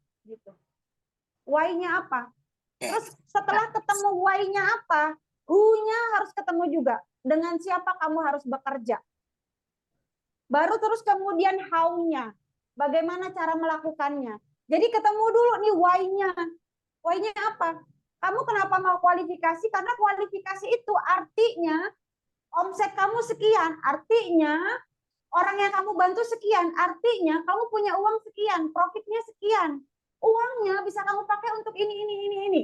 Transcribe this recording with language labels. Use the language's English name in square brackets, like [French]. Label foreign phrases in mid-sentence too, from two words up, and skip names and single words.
[Indonesian] Gitu. Why-nya apa? Terus setelah ketemu why-nya apa, who-nya harus ketemu juga. Dengan siapa kamu harus bekerja. Baru terus kemudian how-nya. Bagaimana cara melakukannya. Jadi ketemu dulu nih why-nya. Why-nya apa? Kamu kenapa mau kualifikasi? Karena kualifikasi itu artinya omset kamu sekian. Artinya orang yang kamu bantu sekian. Artinya kamu punya uang sekian. Profitnya sekian. Uangnya bisa kamu pakai untuk ini.